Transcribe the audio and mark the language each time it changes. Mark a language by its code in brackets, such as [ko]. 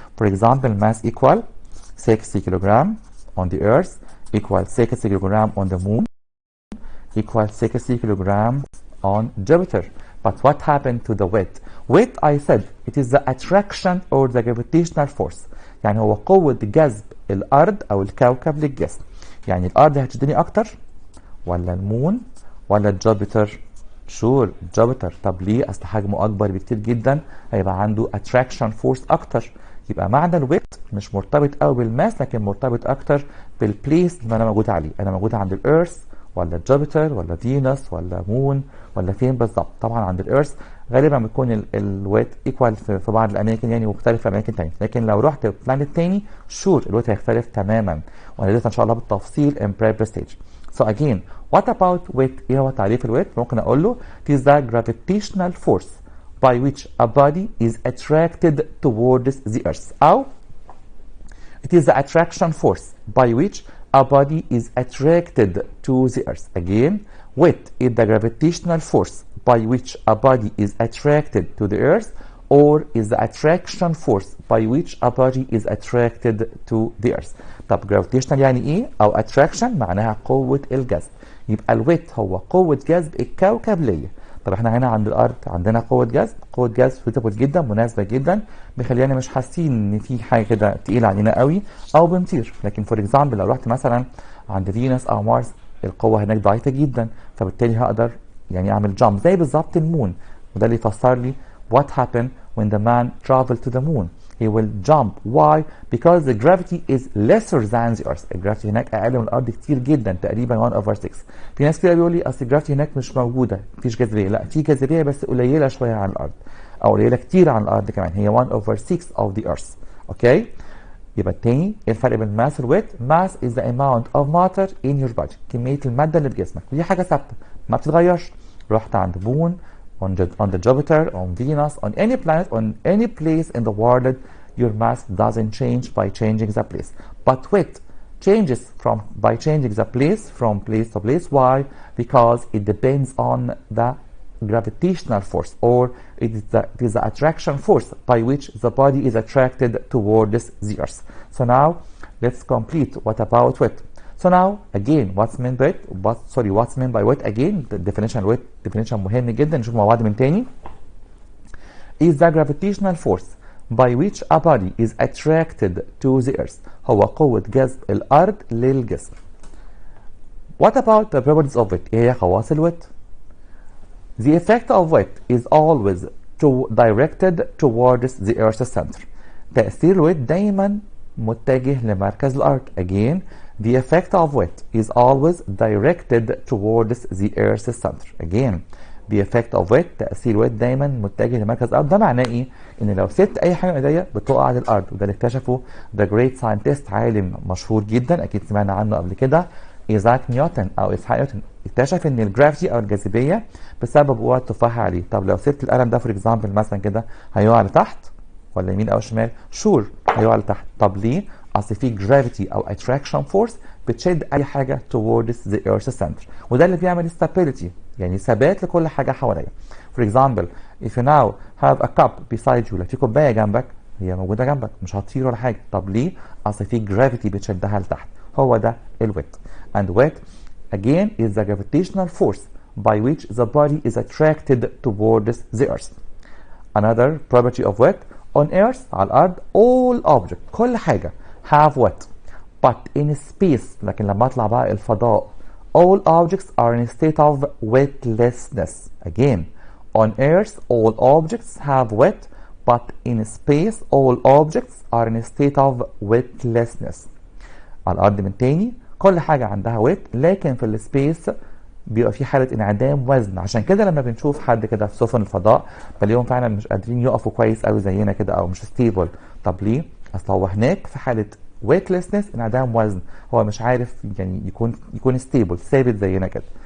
[en] For example, mass equal 60 kilogram on the earth equal 60 kilogram on the moon equal 60 kilogram on Jupiter. But what happened to the weight? Weight, I said, it is the attraction or the gravitational force. [ar] يعني هو قوة جذب الأرض أو الكوكب للجسم. يعني الأرض هتشدني أكتر ولا المون ولا جوبيتر؟ شور جوبيتر. طب ليه؟ أصل حجمه أكبر بكتير جدا، هيبقى عنده attraction force أكتر. يبقى معنى الويت مش مرتبط قوي بالماس، لكن مرتبط أكتر بالبليس اللي أنا موجود عليه. أنا موجود عند الإيرث ولا جوبيتر ولا فينوس ولا مون ولا فين بالظبط؟ طبعا عند الإيرث غالبا بتكون الويت ايكوال في بعض الاماكن يعني، ومختلف في اماكن ثانيه. لكن لو رحت بلانيت ثاني شور الويت هيختلف تماما، وهندرسها ان شاء الله بالتفصيل in prep stage. [en] So again, what about weight؟ ايه هو تعريف الويت؟ ممكن اقول له it is the gravitational force by which a body is attracted towards the earth. او it is the attraction force by which a body is attracted to the earth. Again, weight is the gravitational force by which a body is attracted to the earth, or is the attraction force by which a body is attracted to the earth. [ar] طب gravitational يعني ايه؟ او attraction معناها قوة الجذب. يبقى الويت هو قوة جذب الكوكب ليا. طب احنا هنا عند الارض عندنا قوة جذب suitable جدا، مناسبة جدا، بيخلينا مش حاسين ان في حاجة كده تقيلة علينا قوي او بنطير. لكن فور اكزامبل لو رحت مثلا عند فينوس او مارس القوة هناك ضعيفة جدا، فبالتالي هقدر يعني اعمل جامب زي بالظبط المون. [en] وده اللي يفسر لي what happened when the man traveled to the moon. He will jump. Why? Because the gravity is lesser than the earth. [ar] الجرافيتي هناك اقل من الارض كتير جدا، تقريبا 1/6. في ناس كده بيقول لي اصل الجرافيتي هناك مش موجوده، مفيش جاذبيه. لا، في جاذبيه بس قليله شويه عن الارض، او قليله كتير عن الارض كمان، هي 1/6 of the earth. اوكي؟ يبقى التاني ايه الفرق بين ماس والويت؟ ماس is the amount of matter in your body، كميه الماده اللي في جسمك، ودي حاجه ثابته ما بتتغيرش. [en] رحت عند moon on the Jupiter, on Venus, on any planet, on any place in the world, your mass doesn't change by changing the place. But weight changes by changing the place from place to place. Why? Because it depends on the gravitational force, or it is the attraction force by which the body is attracted towards the earth. So now let's complete. What about weight? So now again, what's meant by weight? What's meant by weight? Again, the definition weight definition مهم جدا. [ar] نشوف مع بعض من تاني. [en] Is the gravitational force by which a body is attracted to the earth. [ar] هو قوة جذب الأرض للجسم. [en] What about the properties of weight? إيه هي خواص الويت؟ The effect of weight is always directed towards the earth's center. [ar] تأثير الويت دايما متجه لمركز الأرض. [en] Again, the effect of weight is always directed towards the earth's center. [ar] Again, the effect of weight تأثير الويت دايما متجه لمركز الأرض. ده معناه إيه؟ إن لو سبت أي حاجة من إيديا بتقع على الأرض. وده اللي اكتشفه the great scientist، عالم مشهور جدا أكيد سمعنا عنه قبل كده، إيزاك نيوتن أو إسحاق نيوتن. اكتشف إن الجرافيتي أو الجاذبية بسبب قوة التفاحة عليه. طب لو سبت القلم ده فور إكزامبل مثلا كده هيقع لتحت ولا يمين أو شمال؟ شور هيقع لتحت. طب ليه؟ أصل في جرافيتي أو أتراكشن فورس بتشد أي حاجة towards the earth's center، وده اللي بيعمل stability، يعني ثبات لكل حاجة حواليا. For example, if you now have a cup beside you، لو في كوباية جنبك هي موجودة جنبك مش هتطير ولا حاجة. طب ليه؟ أصل في جرافيتي بتشدها لتحت. هو ده الويت. [en] And weight again is the gravitational force by which the body is attracted towards the earth. Another property of weight on earth، على الأرض all objects، كل حاجة have weight but in space. لكن لما اطلع بقى الفضاء all objects are in a state of weightlessness. Again, on earth all objects have weight but in space all objects are in a state of weightlessness. [ar] على الأرض من تاني كل حاجة عندها ويت، لكن في السبيس بيبقى في حالة انعدام وزن. عشان كده لما بنشوف حد كده في سفن الفضاء بلاقيهم فعلا مش قادرين يقفوا كويس قوي زينا كده او مش ستيبل. طب ليه؟ اصل هو هناك في حالة weightlessness، انعدام وزن، هو مش عارف يعني يكون ستيبل ثابت زينا كده.